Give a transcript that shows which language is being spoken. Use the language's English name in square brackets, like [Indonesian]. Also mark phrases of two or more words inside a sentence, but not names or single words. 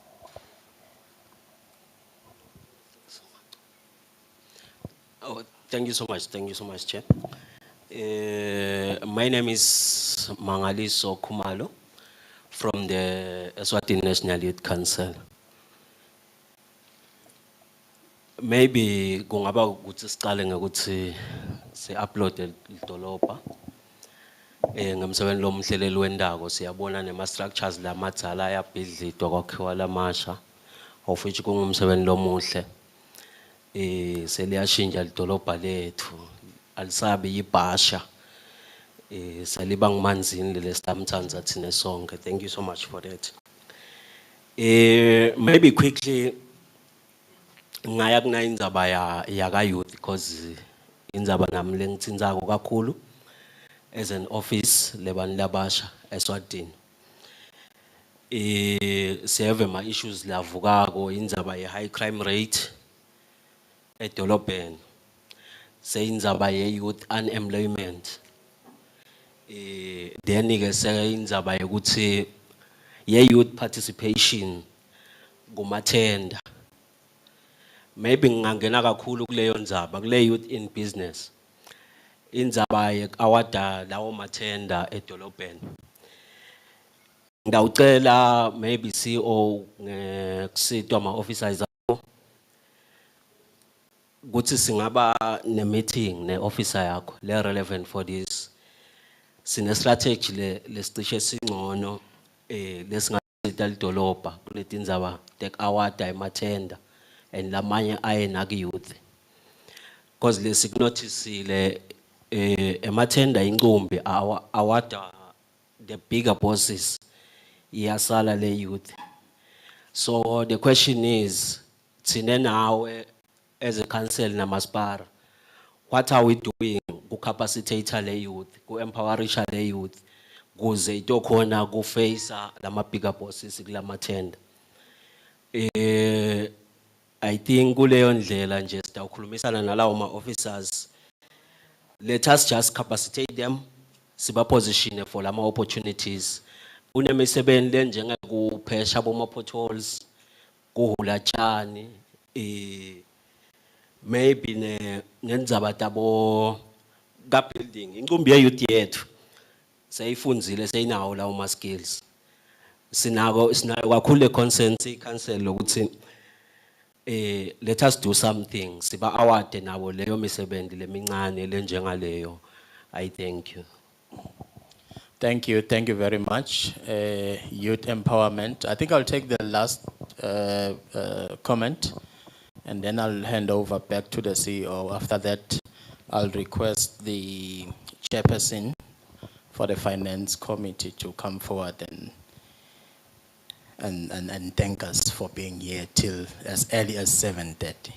[English] Oh, thank you so much, Chair. My name is Mangaliso Kumalo from the Eswatini National Youth Council. [Swati] Maybe kungaba ukuthi siqale ngokuthi si-upload idolobha ngemsebenzi lomhleleli wendako siyabona nema-structures lamadzala ayabhidlidwa kwakhiwa lamasha [English] of which [Swati] kungumsebenzi lomuhle seliyashintsha lidolobha lethu alisabi yibhasha saliba ngumanzini lesitamthanza thina sonke. [English] Thank you so much for that. Maybe quickly [Swati] ngaya kuna indzaba yaka youth because indzaba nami lengitsindzako kakhulu [English] as an office [Swati] lebantu labasha eSwatini. Siyave ma issues lavukako indzaba ye [English] high crime rate [Swati] edolobheni, seyindzaba ye [English] youth unemployment, [Swati] then ke seyindzaba yokuthi ye [English] youth participation [Swati] kumathenda. Maybe ngangena kakhulu kuleyo ndzaba kule [English] youth in business [Swati] indzaba awada lawo mathenda edolobheni. Ngawucela maybe CEO kusitwa ama officers akho ukuthi singaba ne meeting ne officer yakho le [English] relevant for this. [Swati] Sine strategy lesicishe singcono lesingasita lidolobha kuleti ndzaba tek awada emathenda and lamanye aye nak youth. Because lesikunoticile emathenda inqumbi awada [English] the bigger bosses [Swati] iyasala le youth. [English] So the question is [Swati] thine nawe [English] as a council namaspara, what are we doing to capacitate le youth, to empowerisha le youth [Swati] kuze itokhona ku [English] face lama bigger bosses kulamathenda? I think [Swati] kuleyo ndlela nje sitawukhulumisana nalawo ma officers. [English] Let us just capacitate them, siba position for lama opportunities. [Swati] Unemisebenzi lenjenga kuphesha boma potholes, kuhula tshani, maybe ngendzaba tabo ka building incumbi ye youth yethu seyifundzile seyinawo lawo ma skills sinayo kakhulu [English] consent council [Swati] lokuthi [English] let us do something [Swati] siba award nabo leyo misebenzi lemincane lenjengaleyo. [English] I thank you. Thank you very much. Youth empowerment. I think I'll take the last comment and then I'll hand over back to the CEO. After that, I'll request the chairperson for the finance committee to come forward and thank us for being here till as early as 7:30.